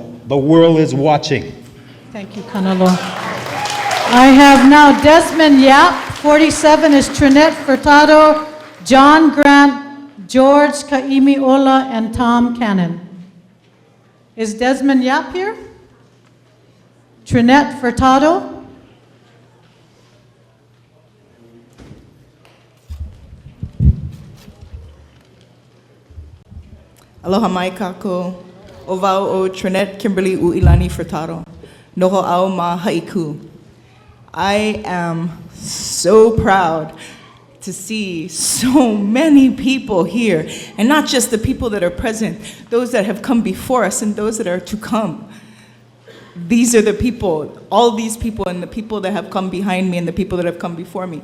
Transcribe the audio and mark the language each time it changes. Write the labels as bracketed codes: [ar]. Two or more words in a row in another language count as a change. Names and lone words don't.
[en] The world is watching. Thank you, Kanaloa. I have now Desmond Yap, 47 is Trinette Furtado, John Grant, George Kaimiola, and Tom Cannon. Is Desmond Yap here? Trinette Furtado? [haw] Aloha mai kako, o wau o Trinette Kimberly Uilani Furtado, noho au ma haiku. [en] I am so proud to see so many people here, and not just the people that are present, those that have come before us and those that are to come. These are the people, all these people and the people that have come behind me and the people that have come before me.